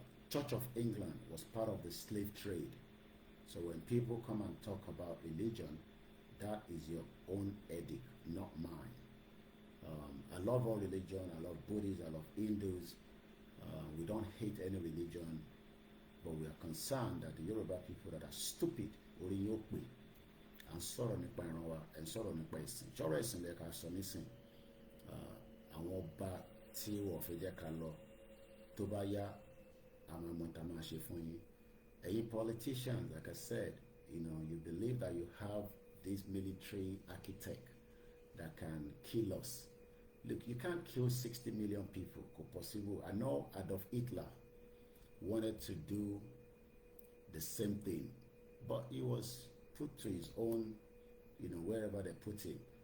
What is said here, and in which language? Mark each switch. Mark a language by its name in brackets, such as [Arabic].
[English] Church of England was part of the slave trade. So when people come and talk about religion, that is your own edict, not mine. I love all religion. I love Buddhists. I love Hindus. We don't hate any religion, but we are concerned that the Yoruba people that are stupid, Oriyokwe, and [Yoruba] sọ̀rọ̀ nípa ìran wa, [English] and [Yoruba] sọ̀rọ̀ nípa ìsìn. Ṣọ́rọ̀ ìsìn lẹ ká sọ nísìn. Àwọn ọba tí wọ́n fi jẹ́ ká lọ tó bá yá àwọn ọmọ tá máa ṣe fún yín. Ẹ̀yin [English] politicians, like I said, you believe that you have this military architect that can kill us. Look, you can't kill 60 million people. Possible. I know Adolf Hitler wanted to do the same thing, but he was put to his own, wherever they put him.